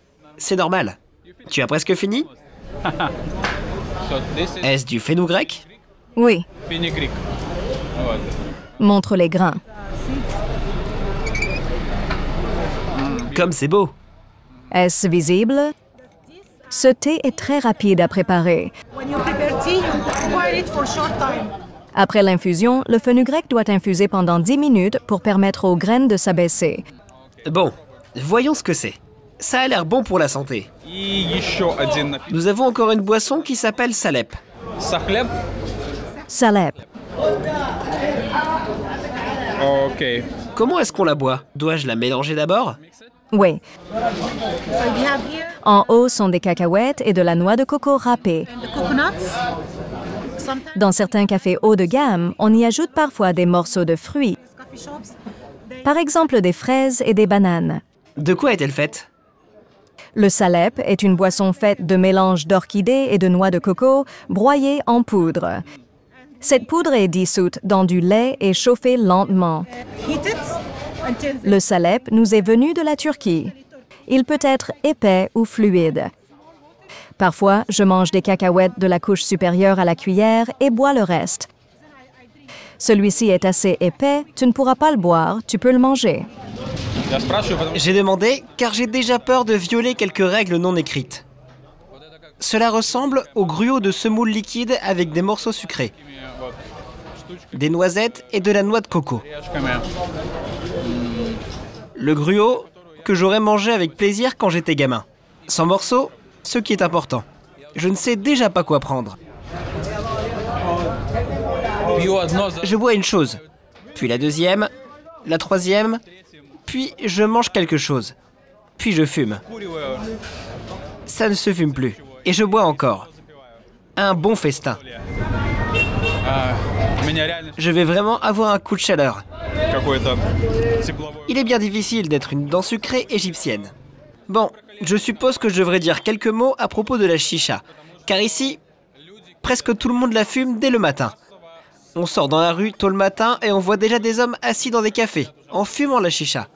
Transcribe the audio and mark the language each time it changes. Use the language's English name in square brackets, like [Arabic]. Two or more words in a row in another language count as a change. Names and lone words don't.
[French] C'est normal. Tu as presque fini? Est-ce du fenugrec? Oui, Fenugreek. montre les grains. Comme c'est beau. Est-ce visible? Ce thé est très rapide à préparer. [English] When you prepare tea, you boil it for short time. [French] Après l'infusion, le fenugrec doit infuser pendant 10 minutes pour permettre aux graines de s'abaisser. Bon, voyons ce que c'est. Ça a l'air bon pour la santé. [Russian] И еще один напиток. [French] Nous avons encore une boisson qui s'appelle salep. Сахлеб. Salep. Окей. Comment est-ce qu'on la boit? Dois-je la mélanger d'abord? Oui. [English] So we have here [French] En haut sont des cacahuètes et de la noix de coco râpée. [English] the coconuts. Sometimes [French] Dans certains cafés haut de gamme, on y ajoute parfois des morceaux de fruits, [English] coffee shops, [French] par exemple des fraises et des bananes. De quoi est-elle faite? Le salep est une boisson faite de mélange d'orchidées et de noix de coco broyées en poudre. Cette poudre est dissoute dans du lait et chauffée lentement. [English] heat it until the [French] Le salep nous est venu de la Turquie. Il peut être épais ou fluide. Parfois, je mange des cacahuètes de la couche supérieure à la cuillère et bois le reste. Celui-ci est assez épais, tu ne pourras pas le boire, tu peux le manger. [Russian] Я спрашиваю, потому что [French] J'ai demandé car j'ai déjà peur de violer quelques règles non écrites. Cela ressemble au gruau de semoule liquide avec des morceaux sucrés, [Russian] вот штучки [French] des noisettes et de la noix de coco. орешками. Le gruau que j'aurais mangé avec plaisir quand j'étais gamin. Sans morceaux, ce qui est important. Je ne sais déjà pas quoi prendre. [Russian] Пью одно за [French] Je bois une chose, puis la deuxième, la troisième, puis je mange quelque chose, puis je fume. куриваю. Ça ne se fume plus. Et je bois encore. Un bon festin. [Russian] У меня реально [French] Je vais vraiment avoir un coup de chaleur. [Russian] какой-то тепловой. [French] Il est bien difficile d'être une dent sucrée égyptienne. Bon, je suppose que je devrais dire quelques mots à propos de la chicha. Car ici, presque tout le monde la fume dès le matin. On sort dans la rue tôt le matin et on voit déjà des hommes assis dans des cafés, en fumant la chicha.